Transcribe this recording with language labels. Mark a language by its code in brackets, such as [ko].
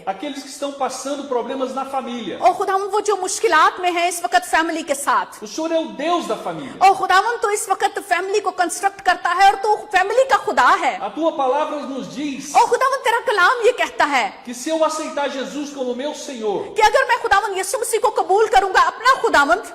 [pt] àqueles que estão passando problemas na família. [hi] ओ खुदावंद वो जो मुश्किलात में है इस वक्त फैमिली के साथ, [pt] O Senhor é o Deus da família. [hi] ओ खुदावंद तो इस वक्त फैमिली को कंस्ट्रक्ट करता है और तू फैमिली का खुदा है, [pt] A tua palavra nos diz [hi] ओ खुदावंद तेरा कलाम ये कहता है [pt] que se eu aceitar Jesus como meu Senhor, [hi] कि अगर मैं खुदावंद यीशु मसीह को कबूल करूंगा अपना खुदावंद,